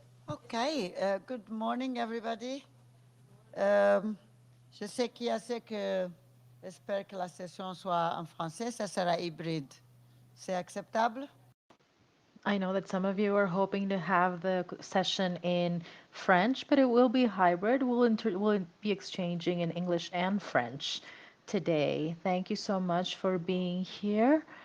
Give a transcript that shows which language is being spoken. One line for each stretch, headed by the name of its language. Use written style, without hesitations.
English: Okay, good morning everybody.
French: Je sais qu'il y a ceux que j'espère que la session soit en français, ça sera hybride. C'est acceptable?
English: I know that some of you are hoping to have the session in French, but it will be hybrid. We'll be exchanging in English and French today. Thank you so much for being here.